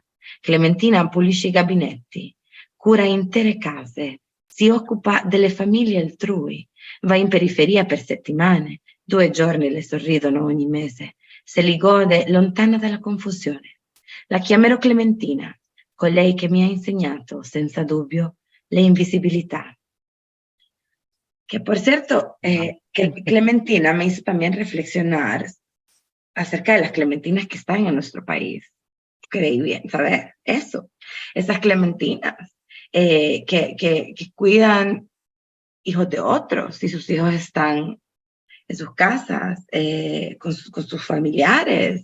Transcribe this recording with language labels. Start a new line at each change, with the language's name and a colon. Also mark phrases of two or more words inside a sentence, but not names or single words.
Italian: Clementina pulisce i gabinetti, cura intere case, si occupa delle famiglie altrui, va in periferia per settimane, 2 giorni le sorridono ogni mese, se li gode lontana dalla confusione. La chiamerò Clementina, colei che mi ha insegnato senza dubbio l'invisibilità.
Spanish: Que por cierto, que Clementina me hizo también reflexionar acerca de las clementinas que están en nuestro país. Creí bien, ¿sabes? Eso, esas clementinas que cuidan hijos de otros y sus hijos están en sus casas, con sus familiares.